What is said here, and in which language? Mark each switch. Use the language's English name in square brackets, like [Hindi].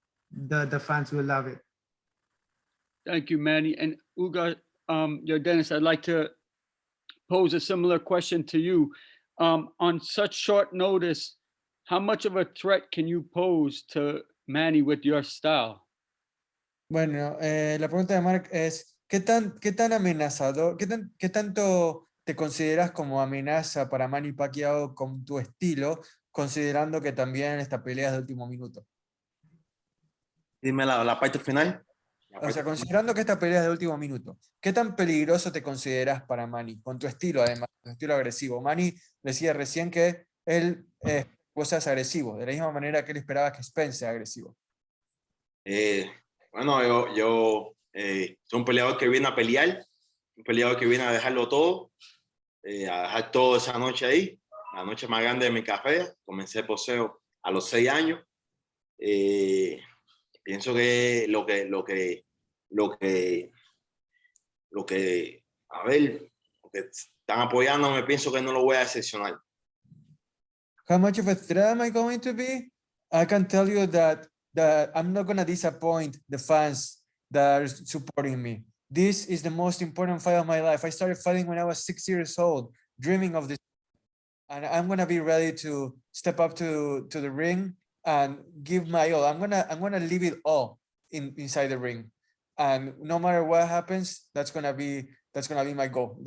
[English] The fans will love it. Thank you, Manny. And Ugas, Yordenis, I'd like to pose a similar question to you. On such short notice, how much of a threat can you pose to Manny with your style? [Spanish] Bueno, la pregunta de Mark es, ¿qué tan amenazador, qué tanto te consideras como amenaza para Manny Pacquiao con tu estilo, considerando que también esta pelea es de último minuto? Dime la parte final. O sea, considerando que esta pelea es de último minuto, ¿qué tan peligroso te consideras para Manny? Con tu estilo, además, tu estilo agresivo. Manny decía recién que él vos seas agresivo, de la misma manera que él esperaba que Spence sea agresivo. Bueno, yo soy un peleador que viene a pelear, un peleador que viene a dejarlo todo, a dejar todo esa noche ahí, la noche más grande de mi carrera. Comencé boxeo a los 6 años. Pienso que a ver, lo que están apoyándome, pienso que no lo voy a decepcionar. [English] How much of a threat am I going to be? I can tell you that I'm not gonna disappoint the fans that are supporting me. This is the most important fight of my life. I started fighting when I was 6 years old, dreaming of this, and I'm gonna be ready to step up to the ring and give my all. I'm gonna leave it all inside the ring, and no matter what happens, that's gonna be my goal.